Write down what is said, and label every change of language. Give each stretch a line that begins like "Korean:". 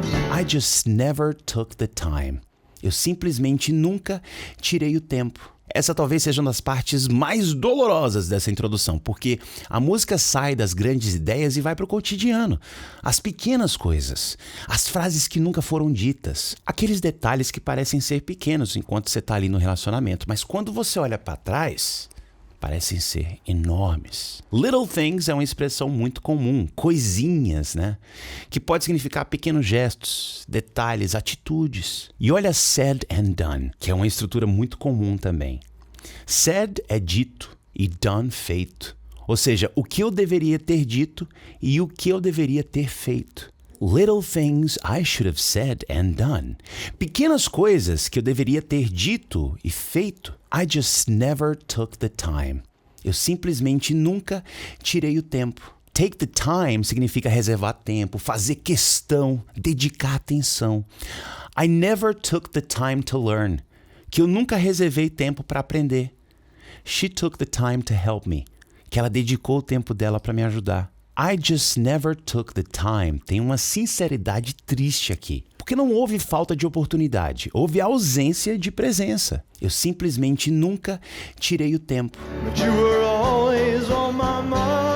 English: I just never took the time.
Portuguese: Eu simplesmente nunca tirei o tempo. Essa talvez seja uma das partes mais dolorosas dessa introdução, porque a música sai das grandes ideias e vai para o cotidiano. As pequenas coisas, as frases que nunca foram ditas, aqueles detalhes que parecem ser pequenos enquanto você está ali no relacionamento, mas quando você olha para trás, parecem ser enormes. Little things é uma expressão muito comum, coisinhas, né? Que pode significar pequenos gestos, detalhes, atitudes. E olha said and done, que é uma estrutura muito comum também. Said é dito e done feito. Ou seja, o que eu deveria ter dito e o que eu deveria ter feito.
English: Little things I should have said and done.
Portuguese: Pequenas coisas que eu deveria ter dito e feito.
English: I just never took the time.
Portuguese: Eu simplesmente nunca tirei o tempo. Take the time significa reservar tempo, fazer questão, dedicar atenção.
English: I never took the time to learn.
Portuguese: Que eu nunca reservei tempo para aprender.
English: She took the time to help me.
Portuguese: Que ela dedicou o tempo dela para me ajudar.
English: I just never took the time.
Portuguese: Tem uma sinceridade triste aqui. Porque não houve falta de oportunidade. Houve ausência de presença. Eu simplesmente nunca tirei o tempo.
English: But you were always on my mind.